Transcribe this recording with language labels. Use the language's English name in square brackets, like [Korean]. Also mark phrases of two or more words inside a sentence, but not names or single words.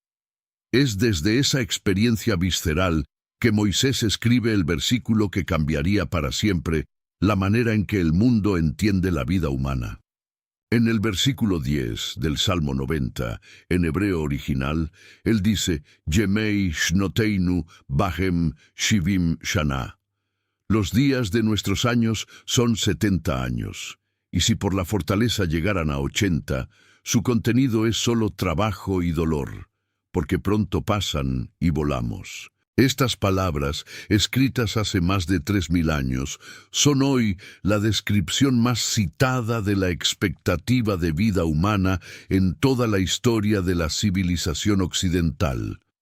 [Spanish] Es desde esa experiencia visceral que Moisés escribe el versículo que cambiaría para siempre la manera en que el mundo entiende la vida humana. En el versículo 10 del Salmo 90, en hebreo original, él dice, [Hebrew] Yemei shnoteinu bahem shivim shana. [Spanish] Los días de nuestros años son 70 años, y si por la fortaleza llegaran a 80, su contenido es solo trabajo y dolor, porque pronto pasan y volamos. Estas palabras, escritas hace más de 3000 años, son hoy la descripción más citada de la expectativa de vida humana en toda la historia de la civilización occidental.